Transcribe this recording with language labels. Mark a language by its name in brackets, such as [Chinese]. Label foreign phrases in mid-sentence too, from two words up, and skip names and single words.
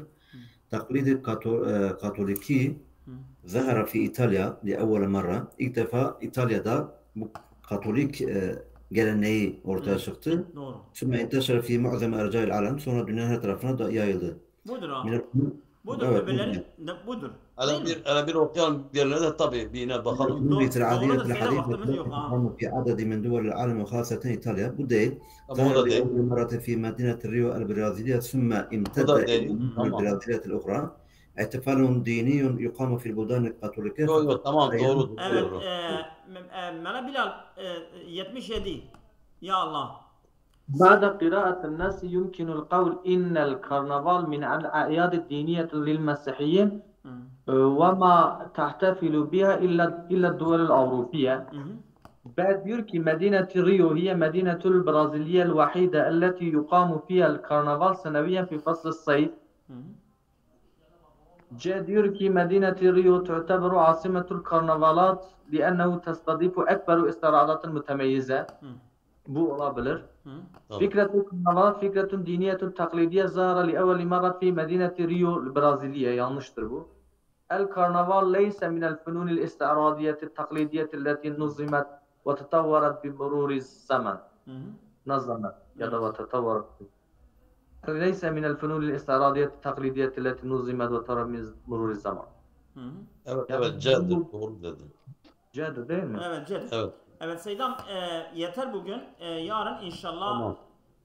[Arabic] تقليد كاثوليكي ظهر في إيطاليا لأول مرة [Turkish] ilk defa İtalya'da bu Katolik geleneği ortaya çıktı. Doğru. [Arabic] ثم انتشر في معظم أرجاء العالم [Turkish] sonra dünyanın her tarafına da yayıldı. Budur ha. Budur Evet, öbürleri budur. Hele bir okuyalım diğerlerine de tabii bir yine bakalım. Doğru da Seyda vaktimiz yok ha. [Arabic] في عدد من دول العالم وخاصة إيطاليا [Turkish] bu değil. Tamam, o da değil. [Arabic] مرة في مدينة ريو البرازيلية ثم امتد إلى البرازيليات الأخرى احتفال ديني يقام في البلدان الكاثوليكية. [Turkish] Yok tamam doğru. Evet. Mela Bilal 77. [Arabic] يا الله. بعد قراءة الناس يمكن القول إن الكرنفال من الأعياد الدينية للمسيحيين وما تحتفل بها إلا الدول الأوروبية. بعد [Turkish] diyor ki [Arabic] مدينة ريو هي مدينة البرازيلية الوحيدة التي يقام فيها الكرنفال سنويا في فصل الصيف. جاء [Turkish] diyor ki [Arabic] مدينة ريو تعتبر عاصمة الكرنفالات لأنه تستضيف أكبر استعراضات المتميزة. [Turkish] Bu olabilir. [Arabic] فكرة الكرنفال فكرة دينية تقليدية ظهرت لأول مرة في مدينة ريو البرازيل. [Turkish] Yanlıştır bu. [Arabic] الكرنفال ليس من الفنون الاستعراضية التقليدية التي نظمت وتطورت بمرور الزمان. نظمت يا وتطورت ليس من الفنون الاستعراضية التقليدية التي نظمت وترمز مرور الزمان. Hı hı. [Turkish] Evet, Yani evet, C'dir. bu Doğru dedin. C'dir değil mi? Evet Cedi. Evet. Evet Seydam yeter bugün. Yarın inşallah Tamam.